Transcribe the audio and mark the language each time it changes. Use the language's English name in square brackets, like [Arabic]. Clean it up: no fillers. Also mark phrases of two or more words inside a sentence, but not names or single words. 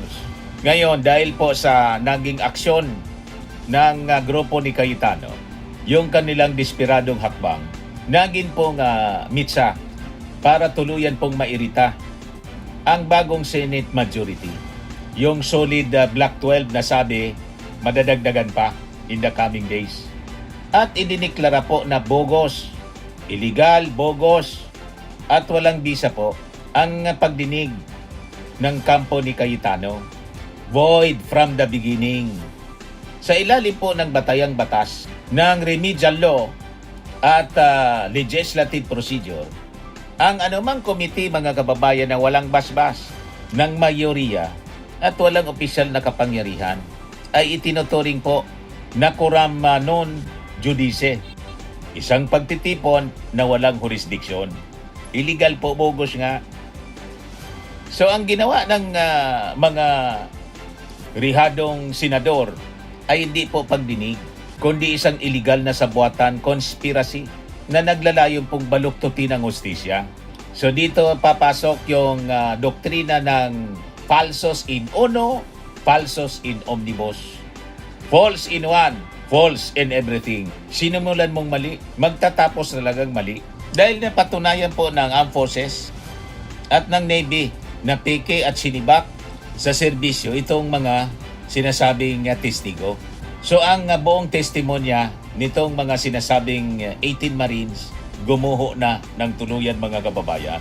[Filipino] Ngayon, dahil po sa naging aksyon ng grupo ni Cayetano, yung kanilang desperadong hakbang, naging pong mitsa para tuluyan pong mairita ang bagong [English] Senate majority. [Filipino] Yung solid Black 12 na sabi, madadagdagan pa [English] in the coming days. [Filipino] At idiniklara po na [English] bogus, illegal, bogus, [Filipino] at walang bisa po ang pagdinig ng kampo ni Cayetano. [English] Void from the beginning. [Filipino] Sa ilalim po ng batayang batas ng [English] remedial law [Filipino] at [English] legislative procedure, [Filipino] ang anumang committee, mga kababayan, na walang basbas ng mayoriya at walang opisyal na kapangyarihan ay itinuturing po na [Latin] quorum non judice. [Filipino] Isang pagtitipon na walang jurisdiksyon. Illegal po, bogus nga. So ang ginawa ng mga rihadong senador ay hindi po pagdinig, kundi isang illegal na sabuatan, conspiracy na naglalayong pong baluktutin ng hustisya. So dito papasok yung doktrina ng [Latin] falsos in uno, falsos in omnibus. [English] False in one, false in everything. [Filipino] Sinimulan mong mali, magtatapos talagang mali. Dahil napatunayan po ng Armed Forces at ng Navy na peke at sinibak sa serbisyo itong mga sinasabing testigo. So ang buong testimonya nitong mga sinasabing 18 Marines gumuho na ng tuluyan, mga kababayan.